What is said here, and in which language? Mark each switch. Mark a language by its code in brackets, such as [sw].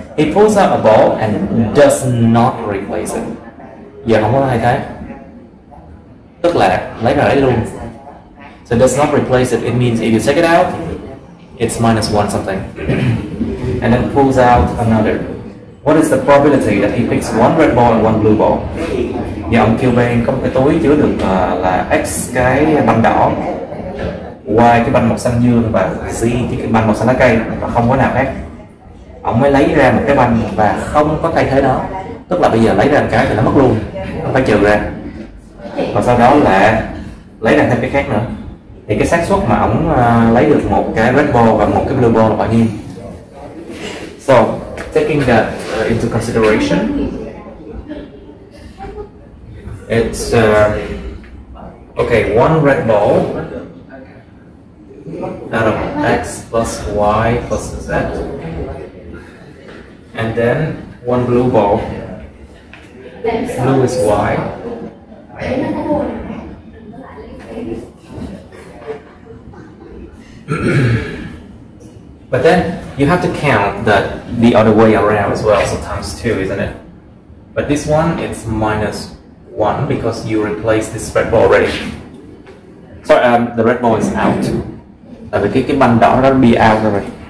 [en] He pulls out a ball and does not replace it. [vi] Giờ không có hai cái. Tức là lấy ra lấy luôn. [en] So does not replace it. It means if you take it out, it's -1 something. And then pulls out another. What is the probability that he picks one red ball and one blue ball? [vi] Giờ ông Cuban có một cái túi chứa được là X cái banh đỏ, Y cái banh màu xanh dương và Z cái banh màu xanh lá cây, và không có nào khác. Ông mới lấy ra một cái banh và không có thay thế nó. Tức là bây giờ lấy ra một cái thì nó mất luôn, không phải trừ ra. Và sau đó là lấy ra thêm cái khác nữa. Thì cái xác suất mà ông lấy được một cái red ball và một cái blue ball là bao nhiêu? [en] So taking that into consideration, it's okay, one red ball out of X plus Y plus Z, and then one blue ball. Blue is Y. But then you have to count that the other way around as well, so times 2, isn't it? But this one, it's -1 because you replaced this red ball already. Sorry, the red ball is out. [vi] Tại vì cái banh đỏ nó [en] be out [vi] rồi.